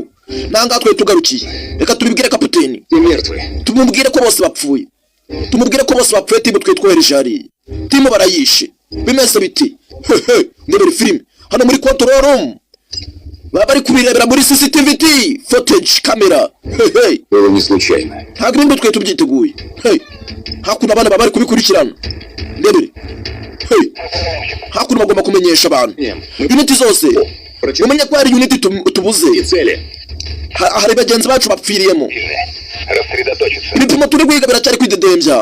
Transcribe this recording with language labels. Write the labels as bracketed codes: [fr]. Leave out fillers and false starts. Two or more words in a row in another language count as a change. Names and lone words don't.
[rw] Nanga twe tugarukiye. Reka tubibwire kapiteni. Tumubwire ko bose bapfuye. Timu twe twohereje ari. Timu barayishe. Bimeze biti. Ndebere film. Hano muri [en] control room. [rw] Bari kubirebera muri [en] CCTV footage camera. [ru] Было не случайно. [rw] Hagrimbo twe tubyiteguye. Hakuna abana bari kubikurikirana. Ndebere. Hakuna bagomba kumenyesha abantu. Unity zose. Umenye ko ari unity tubuze. Hari bagenzi bacu bapfiriyemo. Ibipimo turi kwiga biracyari kwidedembya.